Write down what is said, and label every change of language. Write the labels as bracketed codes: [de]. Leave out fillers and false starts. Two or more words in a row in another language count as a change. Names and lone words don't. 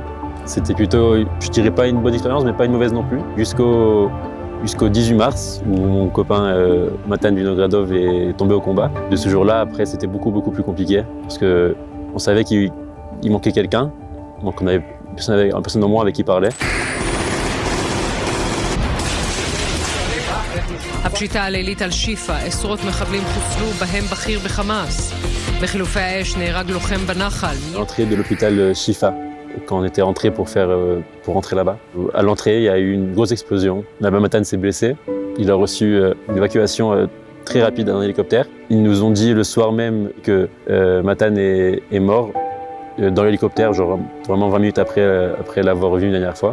[fr] C'était plutôt, je dirais pas une bonne expérience, mais pas une mauvaise non plus. Jusqu'au 18 mars, où mon copain Matan Vinogradov est tombé au combat. De ce jour-là, après, c'était beaucoup plus compliqué, parce qu'on savait qu'il manquait quelqu'un, donc on avait une personne en moins avec qui parler. [he] הפשיטה הלילית על שיפה, עשרות מחבלים חוסלו, בהם בכיר בחמאס. בחילופי האש נהרג לוחם בנחל. [fr] L'entrée de l'hôpital Shifa, quand on était rentré pour rentrer là-bas. À l'entrée, il y a eu une grosse explosion. Là-bas, Matan s'est blessé. Il a reçu une évacuation très rapide d'un hélicoptère. Ils nous ont dit le soir même que Matan est mort dans l'hélicoptère, genre vraiment 20 minutes après l'avoir revu une dernière fois.